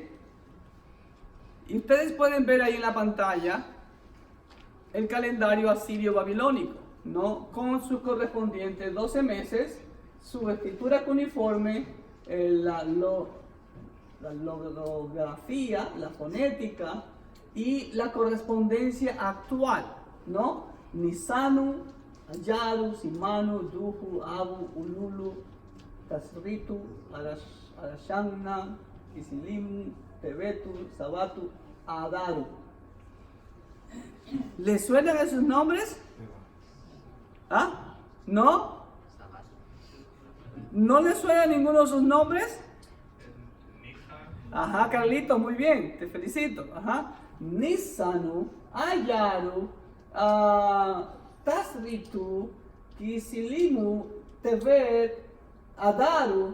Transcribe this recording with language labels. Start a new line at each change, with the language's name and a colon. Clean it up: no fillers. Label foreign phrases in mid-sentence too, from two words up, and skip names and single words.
Spanish: Y ustedes pueden ver ahí en la pantalla el calendario asirio babilónico, ¿no? Con sus correspondientes 12 meses, su escritura cuneiforme, la logografía, la fonética y la correspondencia actual, ¿no? Nisanu, Ayaru, Simanu, Duhu, Abu, Ululu, Tasritu, Arashana, Isilim, Tebetu, Sabatu, Adaru. ¿Les suenan esos nombres? ¿Ah? ¿No? ¿No les suena ninguno de esos nombres? Ajá, Carlito, muy bien, te felicito. Ajá. Nisanu, Ayaru, Tasritu, Kisilimu, Tebet, Adaru.